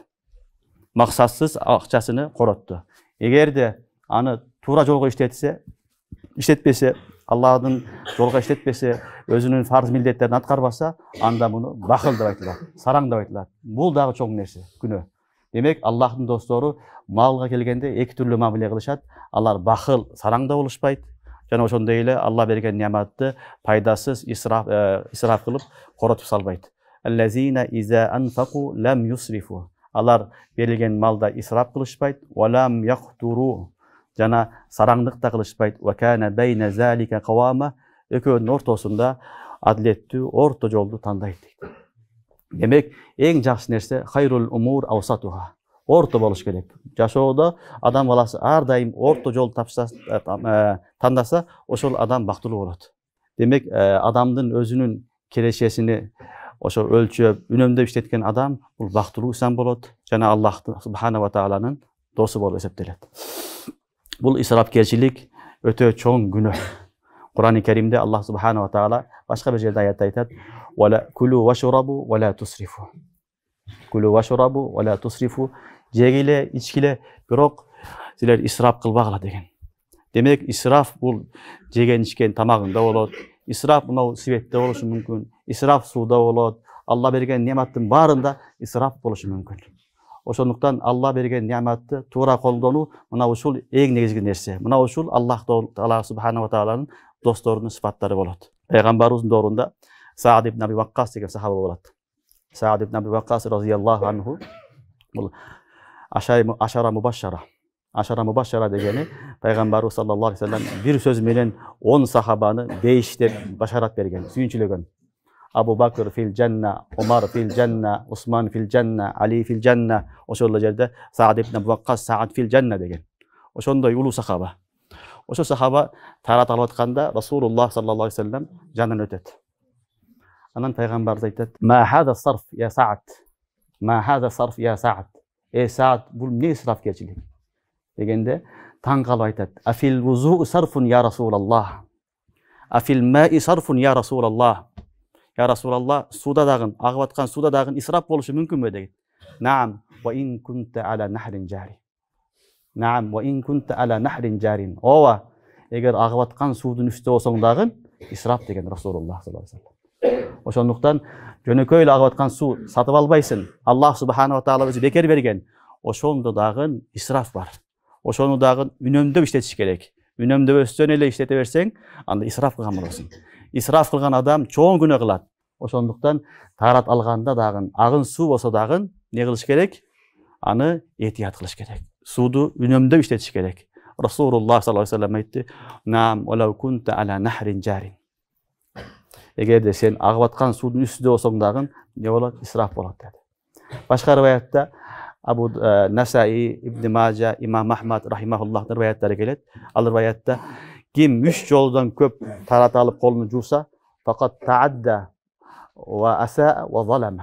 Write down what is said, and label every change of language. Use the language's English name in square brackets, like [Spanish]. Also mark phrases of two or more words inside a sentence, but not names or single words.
[Kyrgyz] Максатсыз акчасыны коротту. Эгерде аны туура жолго иштетпесе, Аллахтын жолго иштетпесе, өзүнүн фарз милдеттерин аткарбаса, анда буну бакыл деп айтылат, сараң деп айтылат. Бул дагы чоң нерсе, күнөө. Демек, Аллахтын достору малга келгенде эки түрлүү мамиле кылышат. Алар бакыл, сараң да болушпайт. Жана ошондой эле Алла берген неаматты пайдасыз исраф кылып коротуп салбайт. [Arabic] الذين إذا أنفقوا لم يسرفوا. [Kyrgyz] Алар берилген малда исраф кылышпайт. [Arabic] ولم يقتروا. [Kyrgyz] Жана сараңдык да кылышпайт. [Arabic] وكان بين ذلك قواما. [Kyrgyz] Экөөнүн ортосунда адилеттүү орто жолду тандайт. Демек, эң жакшы нерсе [Arabic] خير الأمور أوسطها. [Kyrgyz] Орто болуш керек. Жашоодо адам баласы ар дайым орто жол тандаса, ошол адам бактылуу болот. Демек, адамдын өзүнүн кирешесини ошо өлчөп, үнөмдөп иштеткен адам бул бактылуу инсан болот жана Аллах субхана ва тааланын досу болуп эсептелет. Бул исрафкерчилик өтө чоң күнөө. Кур'ан-ы Керимде [Arabic] الله سبحانه وتعالى [Kyrgyz] башка бир жерде аятта айтат: [Arabic] "وكلوا واشربوا ولا تسرفوا". كلوا واشربوا ولا تسرفوا. [Kyrgyz] Жегиле, ичкиле, бирок силер исраф кылбагыла деген. Демек, исраф бул жеген ичкен тамагында болот. Исраф мынау светте болушу мүмкүн. Исраф сууда болот. Алла берген неаматтын баарында исраф болушу мүмкүн. Ошондуктан Алла берген неаматты туура колдонуу мына ушул эң негизги нерсе. Мына ушул Аллах Таала субхана ва тааланын досторунун сыпаттары болот. Пайгамбарыбыздын доорунда Саад ибн Аби Ваккас деген сахаба болот. Саад ибн Аби Ваккас [Arabic] رضي الله عنه [Kyrgyz] бул [Arabic] العشرة المبشرة [Kyrgyz] дегени пайгамбарыбыз [Arabic] صلى الله عليه وسلم [Kyrgyz] бир сөз менен 10 сахабаны бейиштеп башарат берген, сүйүнчүлөгөн. [Arabic] أبو بكر في الجنة، عمر في الجنة، عثمان في الجنة، علي في الجنة. [Kyrgyz] Ошол жерде Саад ибн Аби Ваккас Саад [Arabic] في الجنة [Kyrgyz] деген. Ошондой улуу сахаба. Ошо сахаба тарат алып атканда [Arabic] رسول الله صلى الله عليه وسلم [Kyrgyz] жанынан өтөт. Анан пайгамбарыбыз айтат: [Arabic] "ما هذا السرف يا سعد. ما هذا السرف يا سعد." [Kyrgyz] Саад, бул эмне исрафкерчилик? Дегенде таң калып айтат: [Arabic] "أفي الوضوء سرف يا رسول الله. أفي الماء سرف يا رسول الله." يا رسول الله, [Kyrgyz] суда дагы, агып аткан суда дагы исраф болушу мүмкүнбү деген. [Arabic] Наам, وإن كنت على نهر جار. نعم، وإن كنت على نهر جار. [Kyrgyz] Ооба, эгер агып аткан суудун үстүндө болсоң дагы исраф деген [Arabic] رسول الله صلى الله عليه وسلم. [Kyrgyz] Ошондуктан жөнөкөй эле агып аткан суу сатып албайсың. [Arabic] الله سبحانه وتعالى [Kyrgyz] өзү бекер берген. Ошондо дагы исраф бар. Ошону дагы үнөмдөп иштетиш керек. Үнөмдөбөстөн эле иштете берсең, анда исраф кылган болосуң. Исраф кылган адам чоң күнөө кылат. Ошондуктан тарат алганда дагы агын суу болсо дагы не кылыш керек? Аны этият кылыш керек. Сууду үнөмдөп иштетиш керек. [Arabic] رسول الله صلى الله عليه وسلم айтты: "نعم، ولو كنت على نهر جار." [Kyrgyz] Эгерде сен агып аткан суудун үстүндө болсоң дагы не болот? Исраф болот деди. Башка риваятта Абу Насаи, Ибн Мажа, Имам Ахмад рахимахуллахтын риваяттары келет. Ал риваятта ким 3 жолдон көп тарат алып колуну жууса, [Arabic] فقد تعدى وأساء وظلم.